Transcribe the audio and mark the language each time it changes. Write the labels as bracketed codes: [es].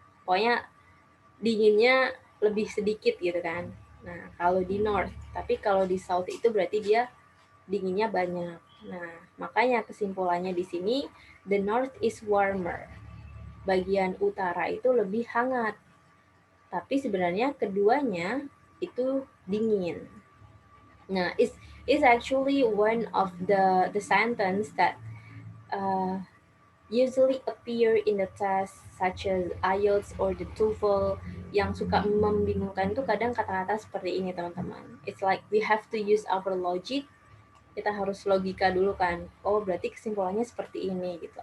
[id] Pokoknya dinginnya lebih sedikit gitu kan. Nah kalau di north, tapi kalau di south itu berarti dia dinginnya banyak. Nah makanya kesimpulannya di sini [en] the north is warmer. [id] Bagian utara itu lebih hangat. Tapi sebenarnya keduanya itu dingin. [en] Nah, is actually one of the sentence that usually appear in the test such as IELTS or the TOEFL. [id] Yang suka membingungkan itu kadang kata-kata seperti ini teman-teman. [en] It's like we have to use our logic. [id] Kita harus logika dulu kan. Oh berarti kesimpulannya seperti ini gitu.